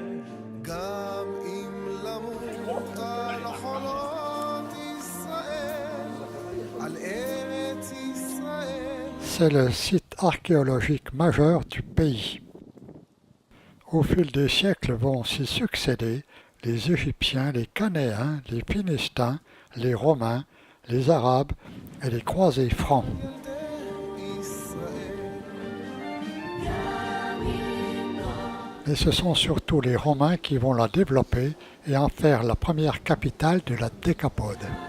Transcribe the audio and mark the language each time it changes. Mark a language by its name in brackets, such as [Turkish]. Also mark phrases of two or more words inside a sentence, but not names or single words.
[Hebrew] גם אם למות על חולות ישראל, על ארץ ישראל. [French] C'est le site archéologique majeur du pays. Au fil des siècles vont s'y succéder les Égyptiens, les Canéens, les Philistins, les Romains, les Arabes et les croisés francs. Mais ce sont surtout les Romains qui vont la développer et en faire la première capitale de la Décapode.